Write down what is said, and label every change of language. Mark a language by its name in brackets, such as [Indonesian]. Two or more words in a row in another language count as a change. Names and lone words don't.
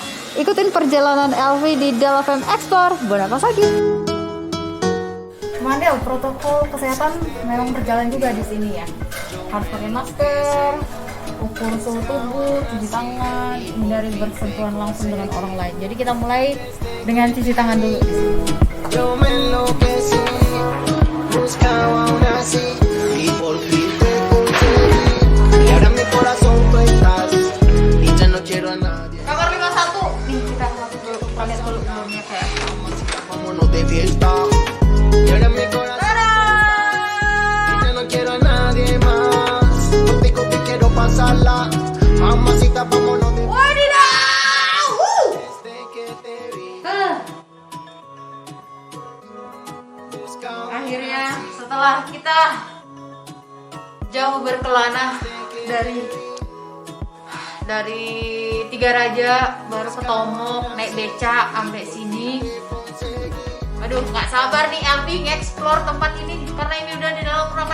[Indonesian] Ikutin perjalanan Elvi di Del.fm Explore Bonapasagi. Mandel, protokol kesehatan memang berjalan juga di sini ya. Harus pakai masker, ukur suhu tubuh, cuci tangan, hindari bersentuhan langsung dengan orang lain. Jadi kita mulai dengan cuci tangan dulu di sini. [Spanish] Yo me enloquecí, buscaba una así y por fin te conseguí. Y ahora mi corazón tú estás y ya no quiero a nadie. [Indonesian] Kamar 51. Nih kita masuk dulu. Kita lihat dulu roomnya kayak. [Spanish] Vámonos de fiesta. Y ahora mi corazón y ya no quiero a nadie más. Contigo te quiero pasarla. Mamacita, vámonos de [Indonesian] Wadidaw! [Spanish] desde que te vi. Buscaba [Indonesian] Akhirnya setelah kita jauh berkelana dari Tiga Raja baru ke Tomok naik beca sampai sini. Aduh, nggak sabar nih Elvi nge-explore tempat ini karena ini udah di dalam ruangan.